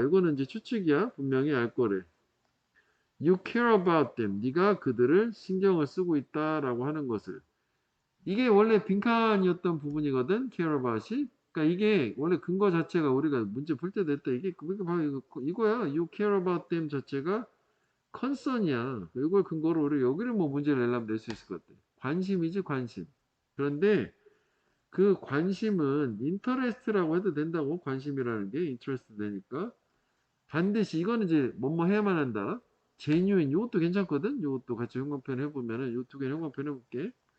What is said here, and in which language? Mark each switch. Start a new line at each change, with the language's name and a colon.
Korean: 이거는 이제 추측이야. 분명히 알 거래.
English: You care about them.
Korean: 네가 그들을 신경을 쓰고 있다라고 하는 것을. 이게 원래 빈칸이었던 부분이거든. care about이. 그러니까 이게 원래 근거 자체가 우리가 문제 풀 때 됐다. 이게 바로 이거야.
English: You care about them
Korean: 자체가 컨선이야. 이걸 근거로 우리 여기를 뭐 문제를 내려면 낼 수 있을 것 같아. 관심이지 관심. 그런데 그 관심은 인터레스트라고 해도 된다고. 관심이라는 게 인터레스트 되니까 반드시 이거는 이제 뭐뭐 해야만 한다. 제뉴인 이것도 괜찮거든. 이것도 같이 형광펜 해보면은 요 두 개 형광펜 해볼게.